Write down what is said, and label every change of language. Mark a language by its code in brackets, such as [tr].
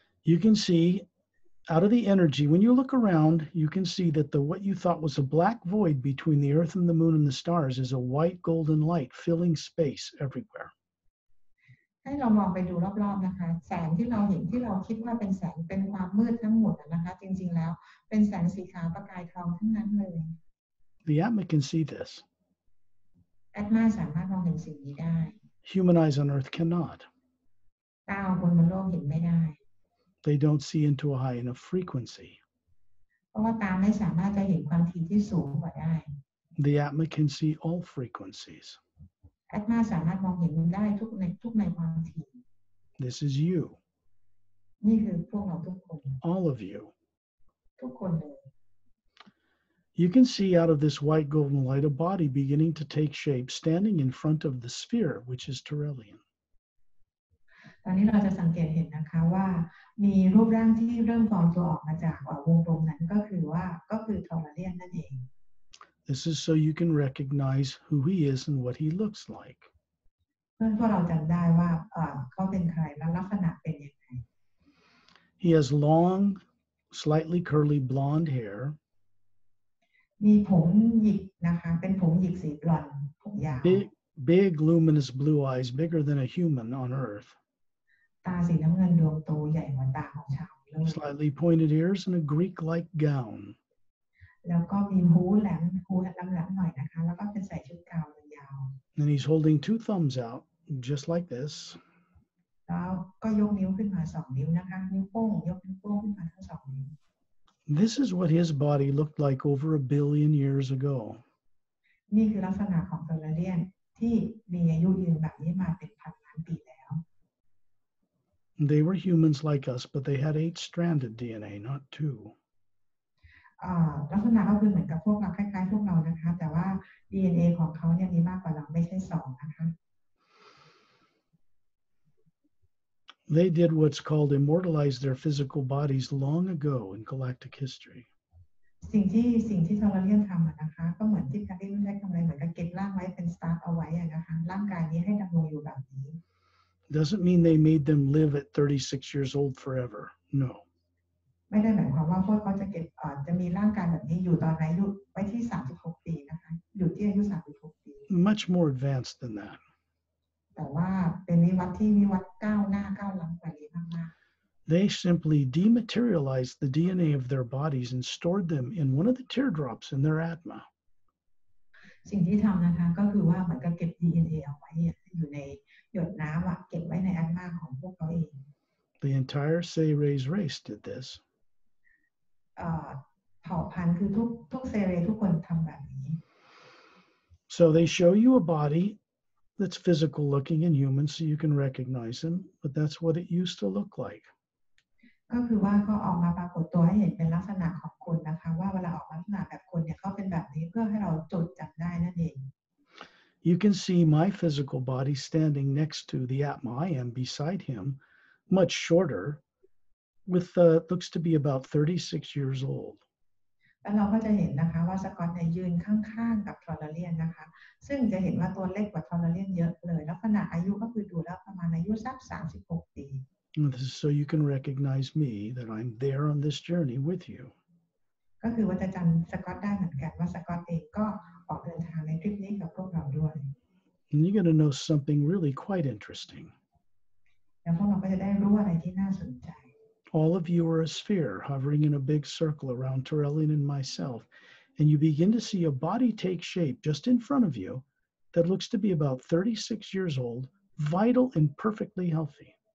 [en] You can see out of the energy, when you look around, you can see that what you thought was a black void between the earth and the moon and the stars is a white golden light filling space everywhere. [th] ให้เรามองไปดูรอบๆนะคะแสงที่เราเห็นที่เราคิดว่าเป็นแสงเป็นความมืดทั้งหมดนะคะจริงๆแล้วเป็นแสงสีขาวประกายทองทั้งนั้นเลย [en] The Atma can see this. [th] แอตมาสามารถมองเห็นสิ่งนี้ได้ [en] Human eyes on earth cannot. [th] ตาของคนบนโลกเห็นไม่ได้ [en] They don't see into a high enough frequency. [th] เพราะว่าตาไม่สามารถจะเห็นความถี่ที่สูงกว่าได้ [en] The Atma can see all frequencies. [th] แอตมาสามารถมองเห็นได้ทุกในความถี่ [en] This is you, [th] นี่คือพวกเราทุกคน [en] all of you. [th] ทุกคนเลย [en] You can see out of this white golden light a body beginning to take shape standing in front of the sphere, which is Torellian. [th] ตอนนี้เราจะสังเกตเห็นนะคะว่ามีรูปร่างที่เริ่มฟอร์มตัวออกมาจากวงกลมนั้นก็คือทอร์เรียนนั่นเอง [en] This is so you can recognize who he is and what he looks like. [th] เพื่อพวกเราจำได้ว่าเขาเป็นใครและลักษณะเป็นยังไง [en] He has long, slightly curly blonde hair. [th] มีผมหยิกนะคะเป็นผมหยิกสีบลอนด์ผมยาว [en] Big, luminous blue eyes, bigger than a human on earth. [th] ตาสีน้ำเงินดวงโตใหญ่กว่าตาของชาวโลก [en] Slightly pointed ears and a Greek-like gown. [th] แล้วก็มีหูแหลมหน่อยนะคะแล้วก็เป็นใส่ชุดกาวยาว [en] And he's holding two thumbs out, just like this. [th] แล้วก็ยกนิ้วขึ้นมา2 นิ้วนะคะนิ้วโป้งยกนิ้วโป้งขึ้นมาทั้ง2 นิ้ว [en] This is what his body looked like over 1 billion years ago. [th] นี่คือลักษณะของทอร์เรียนที่มีอายุยืนแบบนี้มาเป็นพันล้านปีแล้ว [en] They were humans like us, but they had 8-stranded DNA, not 2. [th] ลักษณะก็คือเหมือนกับพวกเราคล้ายๆพวกเรานะคะแต่ว่า DNA ของเขาเนี่ยมีมากกว่าเราไม่ใช่2นะคะ [en] They did what's called immortalize their physical bodies long ago in galactic history. [th] สิ่งที่ทอร์เรียนทำนะคะก็เหมือนที่การที่รู้ได้คำอะไรเหมือนกับเก็บร่างไว้เป็นสตาร์ทเอาไว้นะคะร่างกายนี้ให้ดำรงอยู่แบบนี้ [en] Doesn't mean they made them live at 36 years old forever. No. [th] ไม่ได้หมายความว่าพวกเขาจะเก็บจะมีร่างกายแบบนี้อยู่ตอนอายุไว้ที่36 ปีนะคะอยู่ที่อายุ36 ปี [en] Much more advanced than that. [th] แต่ว่าเป็นวิวัฒน์ที่วิวัฒน์ก้าวหน้าก้าวล้ำกว่านี้มาก [en] They simply dematerialized the DNA of their bodies and stored them in one of the teardrops in their Atma. [th] ๆสิ่งที่ทำนะคะก็คือว่าเหมือนกับเก็บ DNA เอาไว้อยู่ในหยดน้ำเก็บไว้ในแอตมาของพวกเขาเอง [en] The entire Seres race did this. [th] เผ่าพันธุ์คือทุกเซเรทุกคนทำแบบนี้ [en] So they show you a body that's physical looking and human so you can recognize him, but that's what it used to look like. [th] ก็คือว่าเขาออกมาปรากฏตัวให้เห็นเป็นลักษณะของคนนะคะว่าเวลาออกมาลักษณะแบบคนเนี่ยเขาเป็นแบบนี้เพื่อให้เราจดจำได้นั่นเอง [en] You can see my physical body standing next to the Atma I am beside him, much shorter, with looks to be about 36 years old. [th] แล้วเราก็จะเห็นนะคะว่าสกอตเนี่ยยืนข้างๆกับทอร์เรียนนะคะซึ่งจะเห็นว่าตัวเล็กกว่าทอร์เรียนเยอะเลยลักษณะอายุก็คือดูแล้วประมาณอายุสัก36 ปี [en] And this is so you can recognize me, that I'm there on this journey with you. [th] ก็คือว่าจะจำสกอตได้เหมือนกันว่าสกอตเองก็ออกเดินทางในทริปนี้กับพวกเราด้วย [en] And you're going to know something really quite interesting. [th] แล้วพวกเราก็จะได้รู้อะไรที่น่าสนใจ [en] All of you are a sphere hovering in a big circle around Torellian and myself, and you begin to see a body take shape just in front of you that looks to be about 36 years old, vital and perfectly healthy.